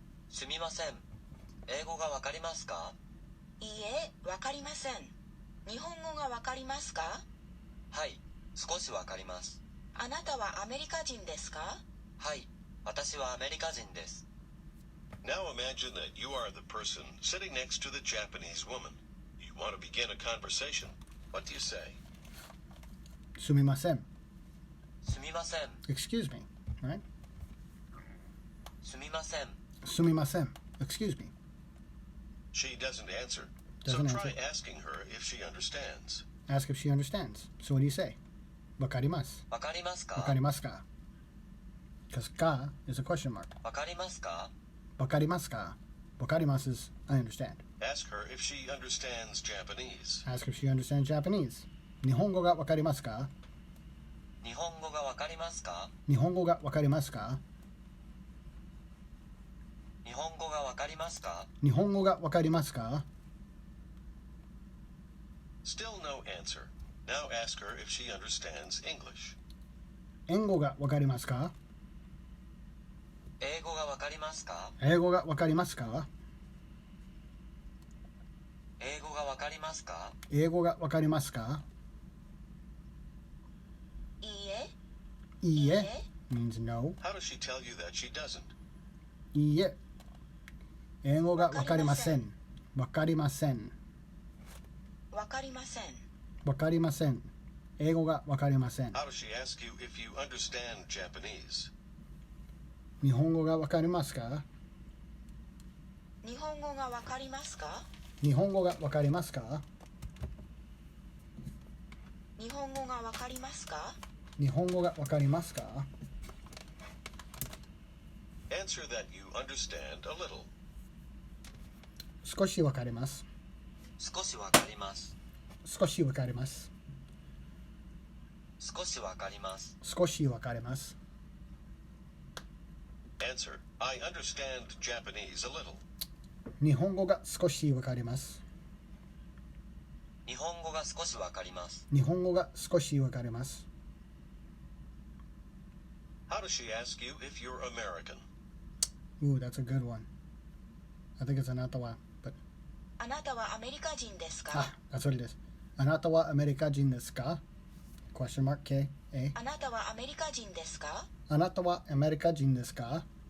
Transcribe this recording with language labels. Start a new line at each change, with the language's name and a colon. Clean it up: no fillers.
Japanese: すみません。英語がわかりますか？いいえ、わかりません。日本語がわかりますか？はい、少しわかります。あなたはアメリカ人ですか？はい、私はアメリカ人です。
English: Now imagine that you are the person sitting next to the Japanese woman. You want to begin a conversation. What do you say?
Japanese: すみません。すみません。
English: Excuse me. Right?
Japanese: すみません。すみません.
English: Excuse me. She doesn't answer. Doesn't so try answer. asking her if she understands. Ask if she understands. So what do you say?
Japanese: わかります。わかりますか？わかりますか?
English: Because ka is a question mark.
Japanese: わかりますか？わかりますか?
English: わかります is I understand. Ask her if she understands Japanese. Ask if she understands Japanese.
Japanese: 日本語がわかりますか? 日本語がわかりますか？日本語がわかりますか? 日本語がわかりますか？日本語がわかりますか?
English: Still no answer. Now ask her if she understands English.
Japanese: 英語がわかりますか? 英語がわかりますか？英語がわかりますか? 英語がわかりますか？英語がわかりますか? いいえ。
English: いいえ means no. How does she tell you that she doesn't?
Japanese: いいえ。英語がわかりません。わかりません。わかりません。わかりません。英語がわかりません。
English: How does she ask you if you understand Japanese?
Japanese: 日本語がわかりますか? 日本語がわかりますか？日本語がわかりますか？日本語がわかりますか？日本語がわかりますか？
English: Answer that you understand a little.
Japanese: 少しわかります。少しわかります。少しわかります。少しわかります。少しわかります。
English: Answer, I understand Japanese a little.
Japanese: 日本語が少しわかります。日本語が少しわかります。日本語が少しわかります。
English: How does she ask you if you're American? Ooh, that's a good one. I think it's あなたは、but
Japanese: あなたはアメリカ人ですか？
English: あ、that's what it is.
Japanese: あなたはアメリカ人ですか？
English: Question mark K A.
Japanese: あなたはアメリカ人ですか？あなたはアメリカ人ですか？